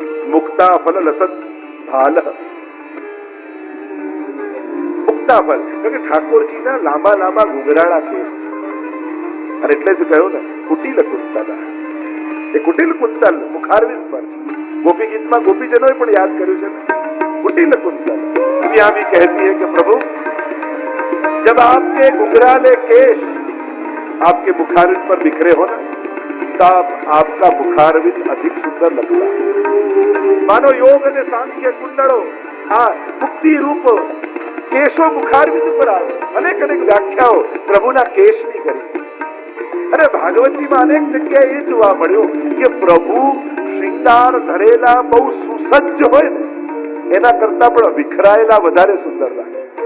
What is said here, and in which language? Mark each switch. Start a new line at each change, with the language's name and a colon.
Gujarati: મુક્તા ફલ લસત ભાલ, મુક્તા ફલ એટલે કે ઠાકોરજીના લાંબા લાંબા ઘૂંઘરાળા કેસ છે. અને એટલે જ કહ્યું ને કુટિલ કુંતલ, એ કુટિલ કુંતલ મુખારવિંદ પર છે. गोपी गीत में गोपीजनों पण याद કર્યું છે.
Hindi: कुटिल कुंतल दुनिया भी कहती है कि प्रभु जब आपके घुंघराले केश आपके मुखारविंद पर बिखरे हो ना, तब आपका मुखारविंद अधिक सुंदर लगता है.
Gujarati: मानो योग અને સાંખ્ય કુંડળો આ મુક્તિ રૂપ કેશો મુખારવિંદ પર આવે. અનેક અનેક વ્યાખ્યાઓ પ્રભુના કેશની કરી. અને ભાગવતજીમાં અનેક જગ્યાએ એ જોવા મળ્યું કે પ્રભુ શ્રૃંગાર ધરેલા બહુ સુસજ્જ હોય ને એના કરતા પણ વિખરાયેલા વધારે સુંદર લાગે.